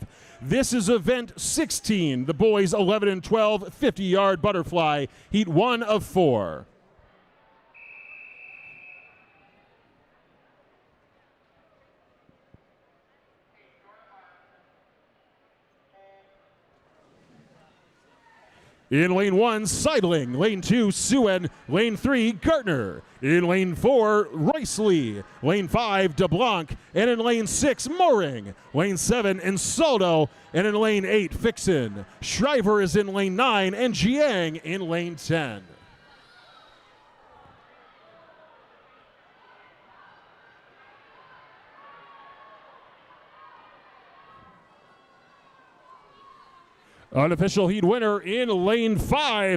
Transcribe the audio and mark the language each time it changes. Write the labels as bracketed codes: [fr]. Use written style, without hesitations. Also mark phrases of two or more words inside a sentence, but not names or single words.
[en] This is event 16, the boys 11 and 12, 50-yard butterfly, heat 1 of 4. In lane 1, Seidling. Lane 2, Suen. Lane 3, Gartner. In lane 4, Riceley. Lane 5, DeBlanc. And in lane 6, Moring. Lane 7, Insaldo. And in lane 8, Fixin. Shriver is in lane 9, and Jiang in lane 10. Unofficial heat winner in lane 5.